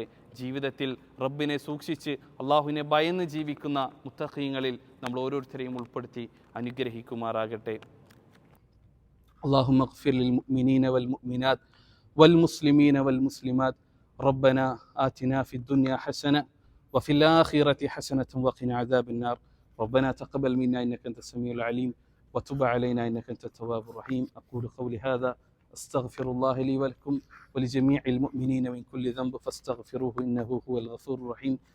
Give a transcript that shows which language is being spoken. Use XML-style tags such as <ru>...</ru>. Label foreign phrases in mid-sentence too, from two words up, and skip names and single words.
<ml>ജീവിതത്തിൽ റബ്ബിനെ സൂക്ഷിച്ച് അള്ളാഹുവിനെ ഭയന്ന് ജീവിക്കുന്ന മുത്തഖീങ്ങളിൽ നമ്മൾ ഓരോരുത്തരെയും ഉൾപ്പെടുത്തി അനുഗ്രഹിക്കുമാറാകട്ടെ.</ml> <ar>اللهم اغفر للمؤمنين والمؤمنات والمسلمين والمسلمات ربنا آتنا في الدنيا حسنة وفي الآخرة حسنة وقنا عذاب النار ربنا تقبل منا إنك أنت السميع العليم وتب علينا إنك أنت التواب الرحيم. أقول قولي هذا أستغفر الله لي ولكم ولجميع المؤمنين من كل ذنب فاستغفروه إنه هو الغفور الرحيم.</ar>